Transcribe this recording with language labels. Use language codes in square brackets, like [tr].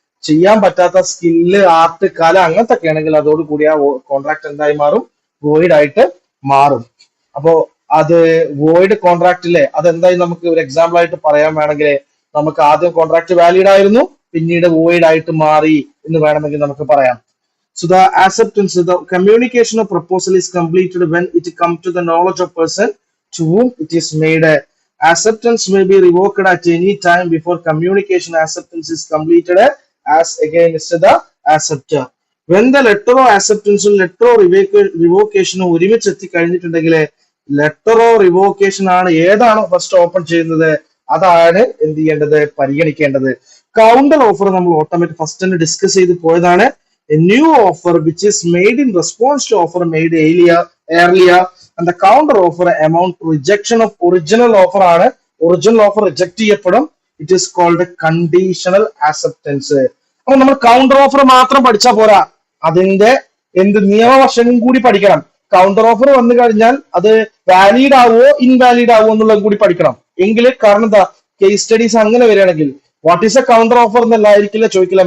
[ml] ചെയ്യാൻ പറ്റാത്ത skill, art, കല അങ്ങനത്തെ ഒക്കെ ആണെങ്കിൽ അതോടുകൂടി ആ കോൺട്രാക്ട് എന്തായി മാറും, വോയിഡ് ആയിട്ട് മാറും. അപ്പോ അത് വോയിഡ് കോൺട്രാക്റ്റിലെ അതെന്തായി നമുക്ക് ഒരു എക്സാമ്പിൾ ആയിട്ട് പറയാൻ വേണമെങ്കിൽ നമുക്ക് ആദ്യം കോൺട്രാക്ട് വാലിഡ് ആയിരുന്നു, പിന്നീട് വോയിഡ് ആയിട്ട് മാറി എന്ന് വേണമെങ്കിൽ നമുക്ക് പറയാം. [en] So the acceptance, the communication of proposal is completed when it comes to the knowledge of person to whom it is made. Acceptance may be revoked at any time before communication acceptance is completed as against the acceptor. When the letter of acceptance, letter of revocation [ml] ഒരുമിച്ച് എത്തിക്കഴിഞ്ഞിട്ടുണ്ടെങ്കിൽ letter of revocation ആണ് ഏതാണോ first open ചെയ്യുന്നത് അതാണ് എന്ത് ചെയ്യേണ്ടത്, പരിഗണിക്കേണ്ടത്. Counter offer നമ്മൾ automatic first തന്നെ ഡിസ്കസ് ചെയ്ത് പോയതാണ്. [en] A new offer which is made in response to offer made earlier and the counter offer amount rejection of original offer [ml] ആണ്. ഒറിജിനൽ ഓഫർ റിജക്ട് ചെയ്യപ്പെടും. [en] It is called conditional acceptance. [ml] അപ്പൊ നമ്മൾ counter offer മാത്രം പഠിച്ചാൽ പോരാ, അതിന്റെ നിയമവശവും കൂടി പഠിക്കണം. കൗണ്ടർ ഓഫർ വന്നു കഴിഞ്ഞാൽ അത് വാലിഡ് ആവോ ഇൻവാലിഡ് ആവോ എന്നുള്ളതും കൂടി പഠിക്കണം. എങ്കിൽ കാരണം എന്താ, കേസ് സ്റ്റഡീസ് അങ്ങനെ വരികയാണെങ്കിൽ [en] what is a counter offer [ml] എന്നല്ലായിരിക്കില്ല ചോദിക്കില്ല.